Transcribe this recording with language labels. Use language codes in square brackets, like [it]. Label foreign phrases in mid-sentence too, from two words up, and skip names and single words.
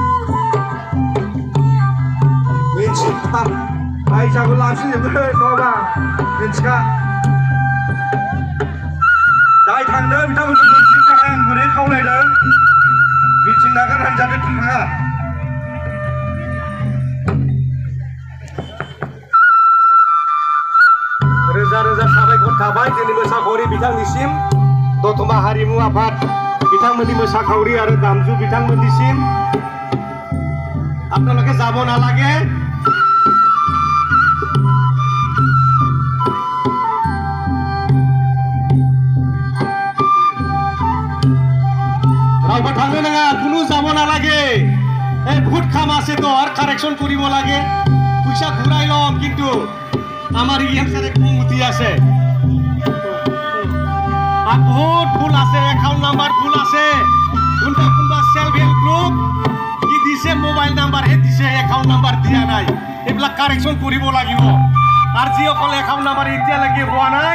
[brx] मिथिखा फैसाखौ लाफिनजोबो नङाबा मिथिखा जाय थांदों बिथांमोनखौ मिथिनो थाखाय आं गुरै खावलायदों मिथिं नागारनानै जाहाथे थाङा रोजा रोजा साबायखर थाबाय जोंनि मोसाखावरि बिथांनिसिम दतमा हारिमु आफाद बिथांमोननि मोसाखावरि आरो दामजु बिथांमोननिसिम [as] আপোনালোকে যাব নালাগে [brx] रावबो थांनो नाङा [as] কোনো যাব নালাগে এই ভোট খাম আছে তো আর কারেকশন কৰিব লাগে পইচা ঘূৰাই ল'ম কিন্তু আমার ইয়াৰ কমিটি আছে আর বহুত ভুল আছে [en] account number [as] ভুল আছে কোনবা [en] self help group [as] কি দিছে [en] mobile number [as] হে দিছে [en] account number [as] দিয়া নাই এগুলা কারেকশন কৰিব লাগিব আর যিসকল [en] account number [as] এতিয়ালৈকে হোৱা নাই